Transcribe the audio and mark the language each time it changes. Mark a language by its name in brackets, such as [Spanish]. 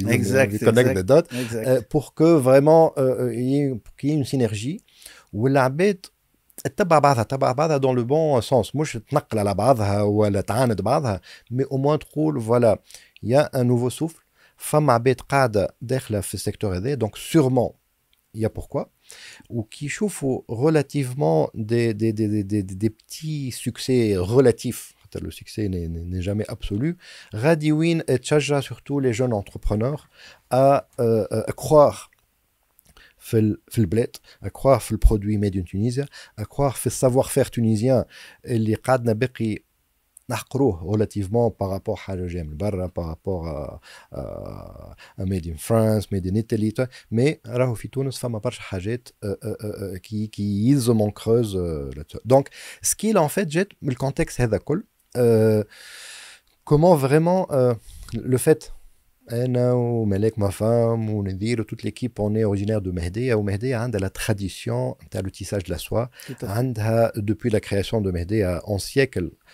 [English] connect the dots [French] pour que vraiment qu'il y ait une synergie [Arabic] والعباد تتبع بعضها [French] dans le bon sens. [Arabic] مش تنقل على بعضها ولا تعاند بعضها، [French] mais au moins [Arabic] تقول [French] voilà il y a un nouveau souffle. [Arabic] فما عباد قاعدة داخلة في السيكتور هذا، [French] donc sûrement il y a pourquoi. ou qui chauffent relativement des petits succès relatifs. Le succès n'est jamais absolu. Radiwin et Tchaja, surtout les jeunes entrepreneurs, à croire [Arabic] في البلاد، [French] à croire في le produit made in Tunisia, à croire في savoir-faire tunisien [Arabic] اللي قعدنا باقي نحقروه [French] relativement par rapport à [Arabic] حاجة جاية من برا، [French] par rapport à made in France, made in Italy. [Arabic] mais راهو في تونس فما برشا حاجات qui يلزم [French] on creuse là-dessus. donc ce qu'il en fait [Arabic] جات من الكونتكست هذا كل. [French] comment vraiment le fait [Arabic] أنا وملك [French] ma femme [Arabic] ونذير و [French] toute l'équipe on est originaire de Mehdi. [Arabic] ومهدي عندها [French] la tradition تاع le tissage de la soie. عندها depuis la création de Mehdi en siècle